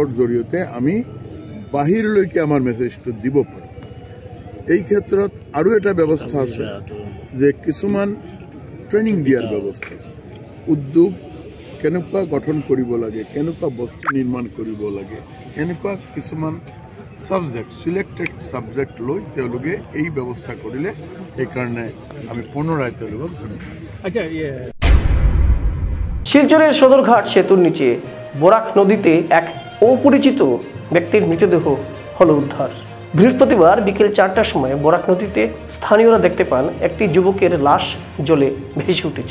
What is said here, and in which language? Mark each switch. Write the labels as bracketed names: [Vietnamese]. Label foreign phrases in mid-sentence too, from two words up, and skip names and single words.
[Assamese] জৰিয়তে আমি বাহিৰলৈকে আমাৰ মেছেজটো দিব পাৰোঁ এই ক্ষেত্ৰত আৰু এটা ব্যৱস্থা আছে যে কিছুমান ট্ৰেইনিং দিয়াৰ ব্যৱস্থা আছে উদ্যোগ কেনেকুৱা গঠন কৰিব লাগে কেনেকুৱা বস্তু নিৰ্মাণ কৰিব লাগে এনেকুৱা কিছুমান [English] subject selected subject [Assamese] লৈ তেওঁলোকে এই ব্যৱস্থা কৰিলে সেইকাৰণে আমি পুনরায় তেওঁলোকক ধন্যবাদ। [Bangla] শিলচরের সদরঘাট সেতুর নিচে বরাক নদীতে এক অপরিচিত ব্যক্তির মৃতদেহ হল উদ্ধার। বৃহস্পতিবার বিকেল 4টার সময় বরাক নদীতে স্থানীয়রা দেখতে পান একটি যুবকের লাশ জলে ভেসে উঠেছে।